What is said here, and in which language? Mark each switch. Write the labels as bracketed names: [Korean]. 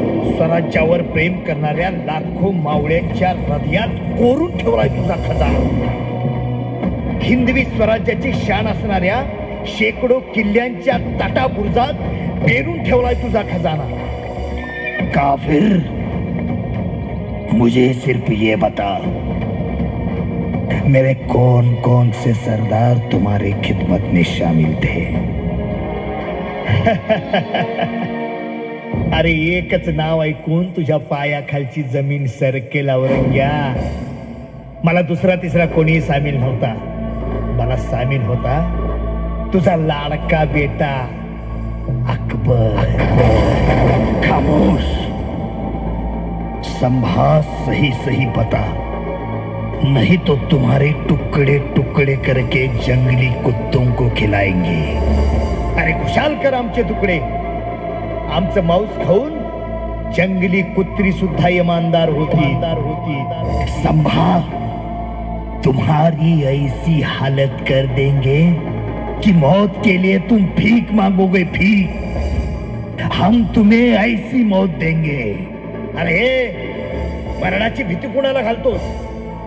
[Marathi] स्वराज्यावर प्रेम करणाऱ्या लाखो मावळ्यांच्या हृदयात कोरून ठेवलाय तुझा खजाना. हिंदवी स्वराज्याची शान असणाऱ्या शेकडो किल्ल्यांच्या ताटाबुर्जात पेरून ठेवलाय तुझा खजाना. [Hindi] काफिर, मुझे सिर्फ ये बता, मेरे कौन कौन से सरदार तुम्हारी खिदमत में शामिल थे? [Marathi] अरे एकच नाव ऐकून तुझ्या पायाखालची जमीन सरकेल औरंग्या. मला दुसरा तिसरा कोणी सामील नव्हता. मला सामील होता तुझा लाडका बेटा अकबर. [Hindi] खामोश. संभा, सही सही बता, नहीं तो तुम्हारे टुकड़े टुकड़े करके जंगली कुत्तों को खिलाएंगे. [Marathi] अरे खुशाल कर आमचे तुकडे. आमचं मांस खाऊन जंगली कुत्री सुद्धा इमानदार होती. [Hindi] संभा, तुम्हारी ऐसी हालत कर देंगे कि मौत के लिए तुम भीख मांगोगे. भीख. हम तुम्हें ऐसी मौत देंगे. [Marathi] अरे मरणाची भीती कुणाला घालतोस?